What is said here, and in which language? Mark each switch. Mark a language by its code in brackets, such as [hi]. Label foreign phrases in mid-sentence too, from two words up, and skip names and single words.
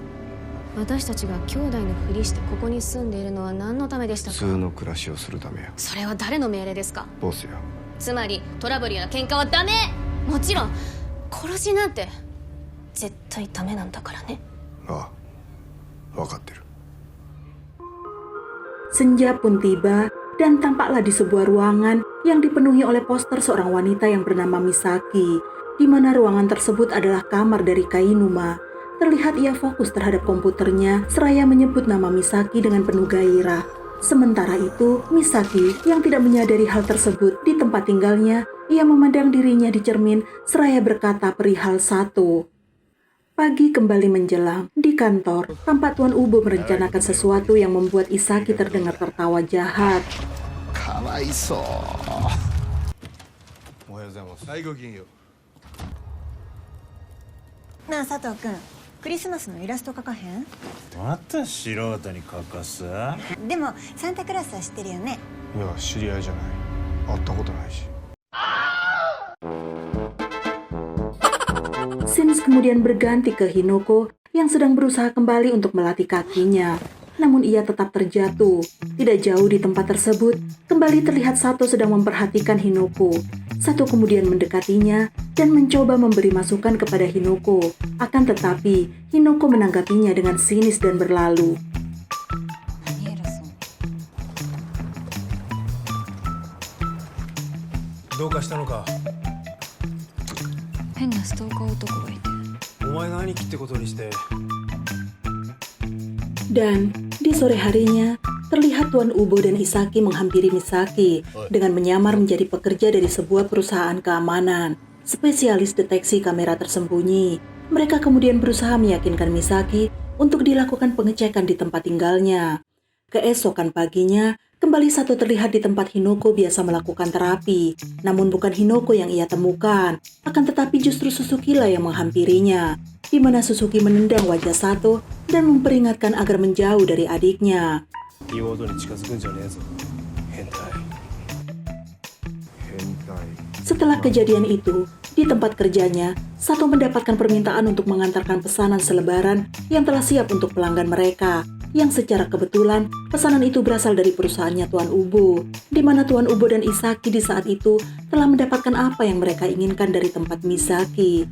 [ja] 私たちが兄弟のふりしてここに住んでいるのは何のためでしたか？普通の暮らしをするためや。それは誰の命令ですか？ボスや。つまりトラブルや喧嘩はダメ。もちろん殺しなんて絶対ダメなんだからね。ああ、分かってる。 [id] Senja pun tiba dan tampaklah di sebuah ruangan yang dipenuhi oleh poster seorang wanita yang bernama Misaki, di mana ruangan tersebut adalah kamar dari Kainuma. Terlihat ia fokus terhadap komputernya seraya menyebut nama Misaki dengan penuh gairah. Sementara itu, Misaki yang tidak menyadari hal tersebut di tempat tinggalnya, ia memandang dirinya di cermin seraya berkata perihal Sato. Pagi kembali menjelang. Di kantor, tampak Tuan Ubo merencanakan sesuatu yang membuat Isaki terdengar tertawa jahat. [ja] かわいそう。おはようございます。はい、ごきげんよう。なあ佐藤君、クリスマスのイラスト描かへん？また素人に書かす？でもサンタクロースは知ってるよね？いや、知り合いじゃない。会ったことないし。 [id] Sins kemudian berganti ke Hinoko yang sedang berusaha kembali untuk melatih kakinya. Namun ia tetap terjatuh. Tidak jauh di tempat tersebut, kembali terlihat Sato sedang memperhatikan Hinoko. Sato kemudian mendekatinya dan mencoba memberi masukan kepada Hinoko. Akan tetapi, Hinoko menanggapinya dengan sinis dan berlalu. [ja] 何偉そう。どうかしたのか？変なストーカー男がいて。お前の兄貴ってことにして。 [id] Dan di sore harinya, terlihat Tuan Ubo dan Isaki menghampiri Misaki dengan menyamar menjadi pekerja dari sebuah perusahaan keamanan, spesialis deteksi kamera tersembunyi. Mereka kemudian berusaha meyakinkan Misaki untuk dilakukan pengecekan di tempat tinggalnya. Keesokan paginya, kembali Sato terlihat di tempat Hinoko biasa melakukan terapi. Namun bukan Hinoko yang ia temukan, akan tetapi justru Suzuki-lah yang menghampirinya, di mana Suzuki menendang wajah Sato dan memperingatkan agar menjauh dari adiknya. [ja] 妹に近づくんじゃねえぞ。変態。変態。 [id] Setelah kejadian itu, di tempat kerjanya, Sato mendapatkan permintaan untuk mengantarkan pesanan selebaran yang telah siap untuk pelanggan mereka. Yang secara kebetulan, pesanan itu berasal dari perusahaannya Tuan Ubo, di mana Tuan Ubo dan Isaki di saat itu telah mendapatkan apa yang mereka inginkan dari tempat Misaki.